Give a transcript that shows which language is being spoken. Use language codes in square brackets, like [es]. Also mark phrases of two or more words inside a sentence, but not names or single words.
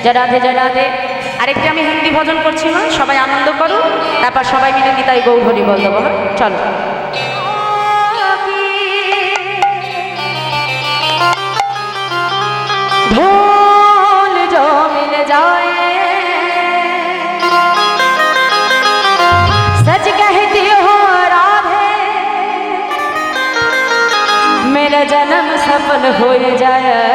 [bn] রাধে জয় রাধে। আরেকটি আমি হিন্দি ভজন করছি মা, সবাই আনন্দ করো, তারপর সবাই মিলে নিতাই গৌর হরি বল দেবো। চলো। [hi] ढोल जो मिल जाए सच कहती हो राधे, मेरा जन्म सफल हो जाए।